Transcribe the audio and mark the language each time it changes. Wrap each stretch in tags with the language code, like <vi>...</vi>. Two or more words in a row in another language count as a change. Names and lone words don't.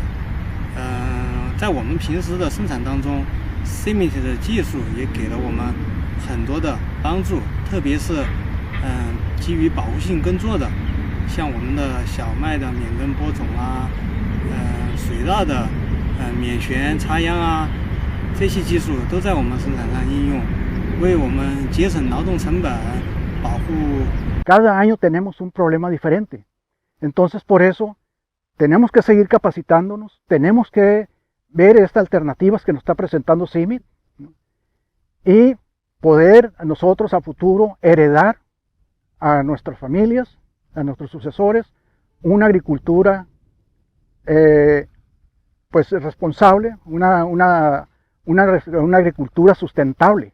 <zh>在我们平时的生产当中 ，CIMMYT 的技术也给了我们很多的帮助，特别是基于保护性耕作的，像我们的小麦的免耕播种啊，水稻的免旋插秧啊，这些技术都在我们生产上应用，为我们节省劳动成本，保护。</zh> <es>Cada año tenemos un problema diferente, entonces por eso tenemos que seguir capacitándonos, tenemos que ver estas alternativas que nos está presentando CIMMYT, ¿no? Y poder nosotros a futuro heredar a nuestras familias, a nuestros sucesores, una agricultura pues responsable, una una agricultura sustentable.</es>